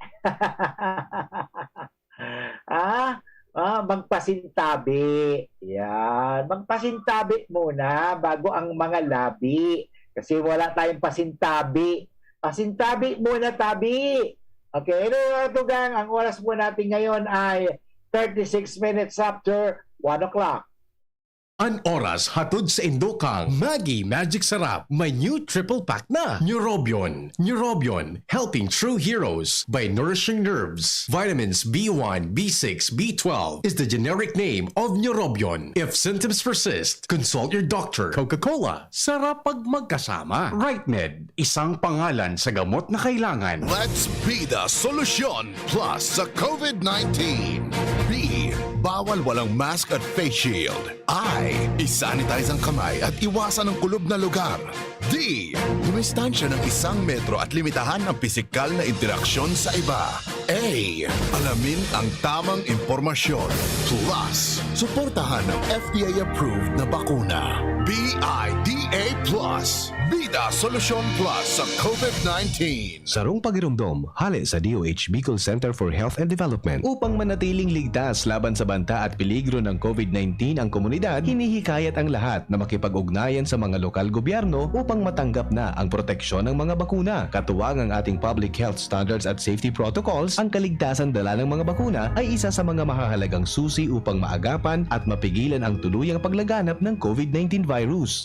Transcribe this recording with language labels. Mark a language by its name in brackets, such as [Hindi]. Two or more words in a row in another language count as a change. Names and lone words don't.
[Filipino] Magpasintabi. Yan. Magpasintabi muna bago ang mga labi. Kasi wala tayong pasintabi. Pasintabi muna tabi. Okay, ito gang, ang oras po natin ngayon ay [English] 36 minutes after 1 o'clock. [Bikol] An oras hatod sa Indokang Maggi Magic Sarap. [Filipino] May [English] new triple pack [Filipino] na. Neurobion. Neurobion. [English] Helping true heroes by nourishing nerves. Vitamins B1, B6, B12 is the generic name of Neurobion. If symptoms persist, consult your doctor. Coca-Cola. [Filipino] Sarap pag magkasama. RightMed. Isang pangalan sa gamot na kailangan. [English] Let's be the solution plus sa COVID-19. B. [Filipino] Bawal walang mask at face shield. I. Isanitize ang kamay at iwasan ang kulob na lugar. D. Dumistansya ng 1 metro at limitahan ang pisikal na interaksyon sa iba. A. Alamin ang tamang impormasyon. Plus, suportahan ang FDA-approved na bakuna. BIDA Plus. Bida Solusyon Plus sa COVID-19. [Bikol] Sarong pagirumdom, hali sa DOH Bicol Center for Health and Development. [Filipino] Upang manatiling ligtas laban sa banta at peligro ng COVID-19 ang komunidad, hinihikayat ang lahat na makipag-ugnayan sa mga lokal gobyerno upang matanggap na ang proteksyon ng mga bakuna. Katuwang ang ating [English] public health standards [Filipino] at [English] safety protocols, [Filipino] ang kaligtasan dala ng mga bakuna ay isa sa mga mahahalagang susi upang maagapan at mapigilan ang tuluyang paglaganap ng COVID-19 virus.